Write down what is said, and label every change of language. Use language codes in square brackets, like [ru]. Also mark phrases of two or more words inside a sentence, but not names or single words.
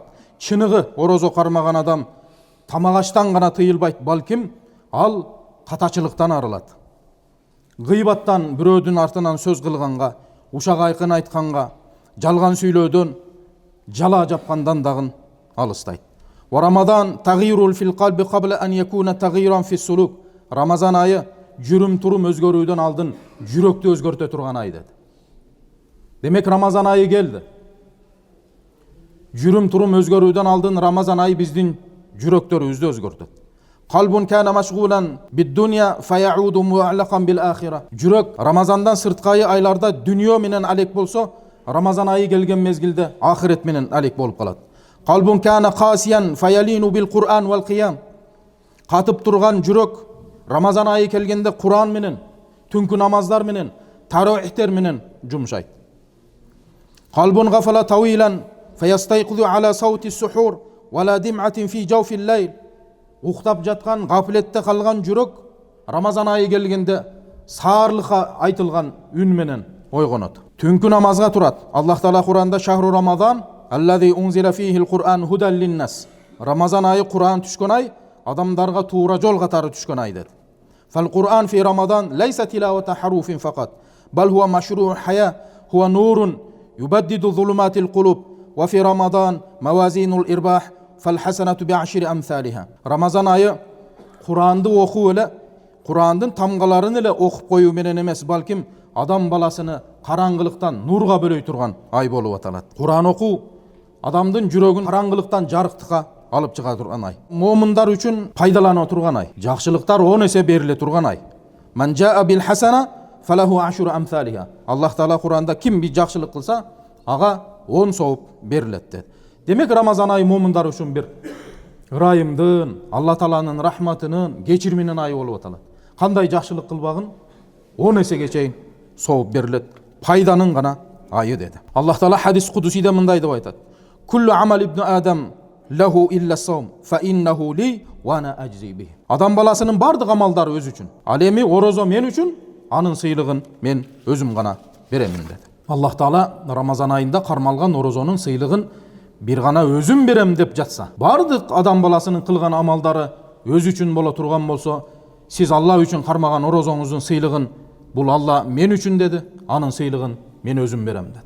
[ky] Чыныгы орозо кармаган адам тамак-аштан гана тыйылбайт, балким ал катачылыктан арылат. Гыйбаттан, бирөөдүн артынан сөз кылганга, ушак айкын айтканга, жалган сүйлөөдөн, жала жапкандан дагы алыстайт. [ar] ورمضان تغيير في القلب قبل أن يكون تغييرا في السلوك. [ky] Рамазан айы жүрүм турум өзгөрүүдөн алдын жүрөктү өзгөртө турган ай деди. Демек Рамазан айы келди. Жүрүм турум өзгөрүүдөн алдын Рамазан айы биздин жүрөктөрүбүздү өзгөртөт. [ar] قلب كان مشغولا بالدنيا فيعود معلقا بالآخرة. [ky] Жүрөк Рамазандан сырткайы айларда дүньө менен алек болсо, Рамазан айы келген мезгилде ахирет менен алек болуп калат. [ar] قلب كان قاسيا فيلين بالقرآن والقيام. [ky] Катып турган жүрөк Рамазан айы келгенде Кур'ан менен, түнкү намаздар менен, таравихтер менен жумшайт. [ar] قلب غفل طويلا فيستيقظ على صوت السحور ولا دمعات في جوف الليل. [ky] Уктап жаткан, гафлетте калган жүрөк Рамазан айы келгенде саарлыкка айтылган үн менен ойгонот. Түнкү намазга турат. Аллах Таала Кур'анда [ar] شهر رمضان الذي أنزل فيه القرآن هدى للناس. [ky] Рамазан айы Кур'ан түшкөн ай, адамдарга туура жол катары түшкөн ай деди. [ar] فالقرآن في رمضان ليس تلاوة حروف فقط بل هو مشروع حياة هو نور يبدد ظلمات القلوب وفي رمضان موازين الأرباح فالحسنة بعشر أمثالها. [ky] Ramazan ayı Kur'an'ды оқу эле, Kur'an'дын тамгаларын эле окуп коюу менен эмес, балким адам баласыны караңгылыктан нурга бөлөй турган ай болуп аталат. Kur'an окуу адамдын жүрөгүн караңгылыктан жарыктыкка алып чыга турган ай. Момундар үчүн пайдалана турган ай. Жакшылыктар 10 эсе бериле турган ай. [ar] من جاء بالحسنة فله عشر أمثالها. [ky] Аллах Таала Kur'анда ким bir жакшылык кылса, ага 10 сооп берилет dedi. Демек Рамазан айы момундар үчүн бир ырайымдын, Алла Тааланын рахматынын, кечирминин айы болуп аталат. Кандай жакшылык кылбагын 10 эсеге чейин сооп берилет. Пайданын гана айы dedi. Аллах Таала хадис кудусиде мындай деп айтат. [ar] كل عمل ابن آدم له إلا الصوم فإنه لي وأنا أجزي به. [ky] Адам баласынын бардык амалдары өз үчүн. Ал эми орозо мен үчүн, анын сыйлыгын мен өзүм гана беремин dedi. Аллах Таала Рамазан айында кармалган орозонун сыйлыгын бир гана өзүм берем деп жатса, бардык адам баласынын кылган амалдары өз үчүн боло турган болсо, сиз Алла үчүн кармаган орозоңуздун сыйлыгын бул Алла мен үчүн dedi, анын сыйлыгын мен өзүм берем dedi.